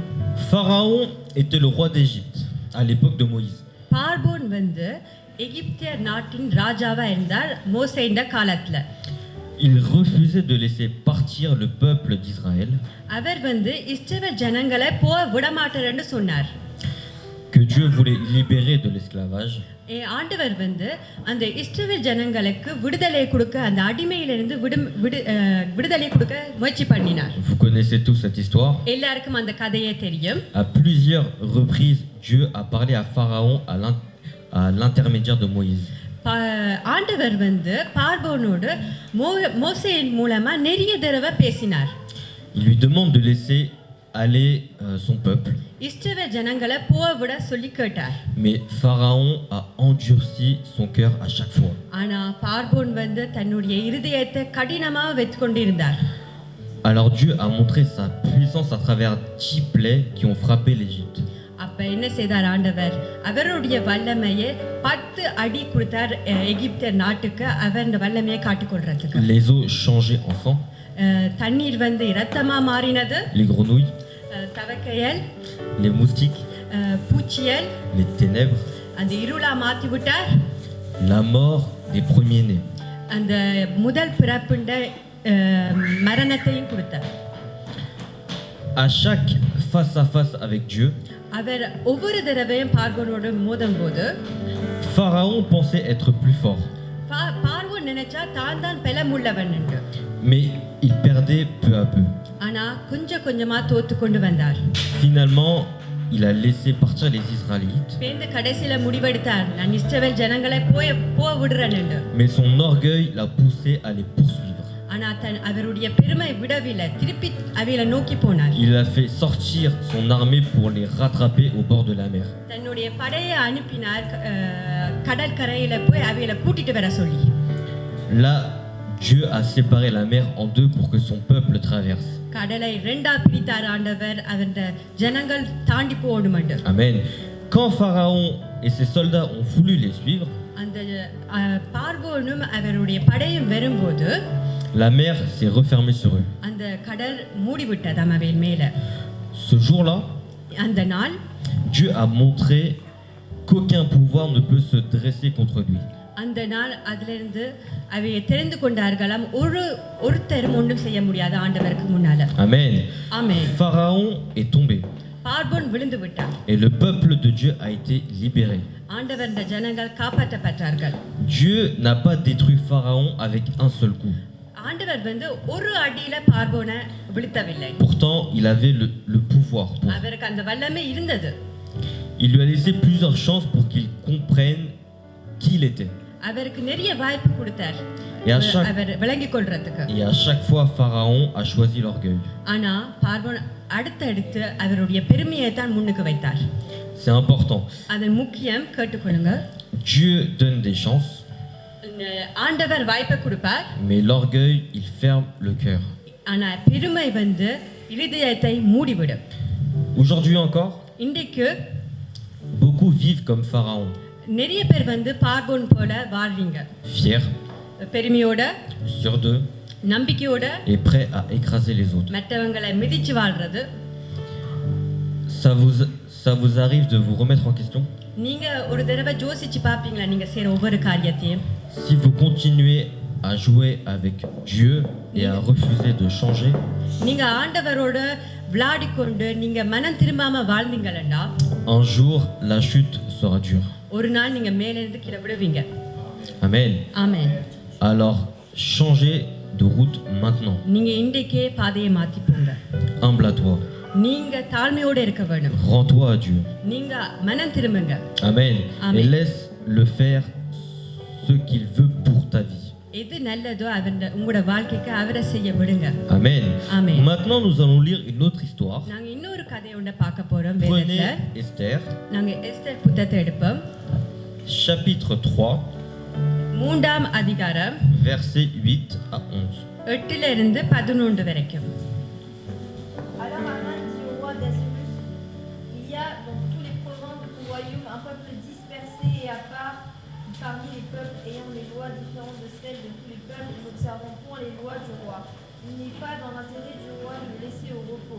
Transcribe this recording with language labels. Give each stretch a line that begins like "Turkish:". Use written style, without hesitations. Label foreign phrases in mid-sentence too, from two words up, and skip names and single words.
French: Pharaon était le roi d'Égypte à l'époque de Moïse.
Tamil: பார்வோன் எகிப்திய நாட்டின் ராஜாவா இருந்தார் மோசேயின் காலத்துல.
French: Il refusait de laisser partir le peuple d'Israël,
Tamil: அவர் இஸ்ரவேல் ஜனங்களை போக விடமாட்டார்னு சொன்னார்.
French: que Dieu voulait libérer de l'esclavage.
Tamil: ஆண்டவர் அந்த இஸ்ரவேல் ஜனங்களுக்கு விடுதலை கொடுக்க, அந்த அடிமையிலிருந்து விடுதலை கொடுக்க முயற்சி பண்ணினார்.
French: Vous connaissez tous cette histoire.
Tamil: எல்லாருக்கும் அந்த கதையே தெரியும்.
French: À plusieurs reprises, Dieu a parlé à Pharaon à l'intermédiaire de Moïse.
Tamil: ஆண்டவர் பார்வோனோடு மோசேயின் மூலமா நிறைய தடவை பேசினார்.
French: Il lui demande de laisser aller son peuple.
Tamil: இஸ்ரவேல் ஜனங்களை போக விட சொல்லி கேட்டார்.
French: Mais Pharaon a endurci son cœur à chaque fois.
Tamil: ஆனா பார்வோன் வந்து தன்னுடைய இருதயத்தை கடினமா வைத்துக் கொண்டிருந்தார்.
French: Alors Dieu a montré sa puissance à travers 10 plaies qui ont frappé l'Égypte.
Tamil: அப்ப என்ன செய்தார் ஆண்டவர்? அவருடைய வல்லமையை 10 அடி கொடுத்தார் எகிப்து நாட்டுக்கு, அவர் அந்த வல்லமையை காட்டிக்கொள்றதுக்கு.
French: Les eaux changeaient en sang.
Tamil: தண்ணீர் வந்து இரத்தமா மாறினது.
French: Les grenouilles,
Tamil: தவக்கையல்,
French: les moustiques,
Tamil: பூச்சியல்,
French: les ténèbres,
Tamil: அந்த இருளா மாத்தி விட்டார்.
French: la mort des premiers-nés.
Tamil: அந்த முதல் பிறப்புண்ட மரணத்தையும் கொடுத்தார்.
French: À chaque face à face avec Dieu,
Tamil: அவர் ஒவ்வொரு தடவையும் பார்வோனோடு மோதும்போது
French: Pharaon pensait être plus fort.
Tamil: பார்வோன் நினைச்சா தான் பலமுள்ளவன் என்று.
French: Mais il perdait peu à peu.
Tamil: ஆனா கொஞ்சம் கொஞ்சமா தோத்து கொண்டு வந்தார்.
French: Finalement, il a laissé partir les Israélites.
Tamil: பேந்த கடைசில முடிவெடுத்தார், நான் இஸ்ரவேல் ஜனங்களை போக விடுறேன் என்று.
French: Mais son orgueil l'a poussé à les poursuivre.
Tamil: ஆனா அவருடைய பெருமை விடவில்லை, திருப்பி அவைகளை நோக்கி போனார்.
French: Il a fait sortir son armée pour les rattraper au bord de la mer.
Tamil: தன்னுடைய படையை அனுப்பினார் கடற்கரையில போய் அவைகளை கூட்டிட்டு வர சொல்லி.
French: Là, Dieu a séparé la mer en deux pour que son peuple traverse.
Tamil: கடலை இரண்டா பிரித்தார் ஆண்டவர், அவருடைய ஜனங்கள் தாண்டி போகணும் என்று.
French: Amen. Quand Pharaon et ses soldats ont voulu les suivre,
Tamil: அந்த பார்வோனும் அவருடைய படையும் வரும்போது
French: la mer s'est refermée sur eux.
Tamil: அந்த கடல் மூடிவிட்டது அவைகள் மேல.
French: Ce jour-là,
Tamil: அந்த நாள்
French: Dieu a montré qu'aucun pouvoir ne peut se dresser contre lui.
Tamil: அந்த நாள் அதிலிருந்து அவையை தெரிந்து கொண்டார்களாம், ஒருத்தரும் ஒன்றும் செய்ய முடியாது ஆண்டவருக்கு முன்னால.
French: Amen.
Tamil: ஆமென்.
French: Pharaon est tombé
Tamil: பார்வோன் விழுந்து விட்டார்.
French: et le peuple de Dieu a été libéré.
Tamil: ஆண்டவருடைய ஜனங்கள் காப்பாற்றப்பட்டார்கள்.
French: Dieu n'a pas détruit Pharaon avec un seul coup.
Tamil: ஆண்டவர் வந்து ஒரு அடியில பார்வோனை வீழ்த்தவில்லை.
French: Pourtant, il avait le pouvoir pour.
Tamil: அவருக்கு அந்த வல்லமை இருந்தது.
French: Il lui a laissé plusieurs chances pour qu'il comprenne qui il était.
Tamil: அவருக்கு நிறைய வாய்ப்பு கொடுத்தார் அவர் விளங்கிக் கொள்றதுக்கு.
French: Et à chaque fois, Pharaon a choisi l'orgueil.
Tamil: ஆனா பார்வோன் அடுத்தடுத்து அவருடைய பெருமையை தான் முன்னுக்கு வைத்தார்.
French: C'est important.
Tamil: அது முக்கியம், கேட்டுக்கொள்ளுங்க.
French: Dieu donne des chances,
Tamil: ஆண்டவர் வாய்ப்பை கொடுப்பார்.
French: mais l'orgueil, il ferme le cœur.
Tamil: ஆனா பெருமை வந்து இருதயத்தை மூடிவிடும்.
French: Aujourd'hui encore,
Tamil: இன்றைக்கு
French: beaucoup vivent comme Pharaon,
Tamil: நிறைய பேர் வந்து பார்வோன் போல வாழ்றீங்க.
French: fiers,
Tamil: பெருமையோட,
French: sûrs d'eux
Tamil: நம்பிக்கையோட,
French: et prêts à écraser les autres.
Tamil: மற்றவங்களை மிதிச்சு வாழ்றது.
French: Ça vous arrive de vous remettre en question?
Tamil: நீங்க ஒரு தடவை யோசிச்சு பாப்பீங்களா நீங்க செய்யற ஒவ்வொரு காரியத்தையும்?
French: Si vous continuez à jouer avec Dieu et à refuser de changer,
Tamil: நீங்க ஆண்டவரோட விளையாடிக்கொண்டு நீங்க மனம் திரும்பாம வாழ்ந்தீங்களா,
French: un jour la chute sera dure.
Tamil: ஒரு நாள் நீங்க மேல இருந்து கீழே விடுவீங்க.
French: Amen.
Tamil: ஆமென்.
French: Alors changez de route maintenant.
Tamil: நீங்க இன்றைக்கே பாதையை மாத்தி போங்க.
French: Humble à toi.
Tamil: நீங்க தாழ்மையோட இருக்க வேண்டும்.
French: Rends-toi à Dieu.
Tamil: நீங்க மனம் திரும்புங்க.
French: Amen.
Tamil: Amen.
French: Et laisse le faire ce qu'il veut pour ta vie.
Tamil: எது நல்லதோ உங்களோட வாழ்க்கைக்கு அவரை செய்ய விடுங்க.
French: Amen.
Tamil: Amen.
French: Maintenant nous allons lire une autre histoire.
Tamil: நாங்க இன்னொரு கதையை ஒண்ணு பார்க்க போறோம் வேதத்துல.
French: Prenez Esther,
Tamil: நாங்க எஸ்தர் புத்தகத்தை எடுப்போம்.
French: chapitre 3,
Tamil: மூன்றாம் அதிகாரம்
French: versets 8 à 11.
Tamil: 8 இருந்து 11 வரைக்கும்.
French: Alors Aman dit au roi d'Assyrus, il y a dans tous les provinces de ton royaume un peuple dispersé et à part parmi les peuples ayant des lois différentes de celles de tous les peuples, n'observant point les lois du roi. Il n'est pas dans l'intérêt du roi de le laisser au repos.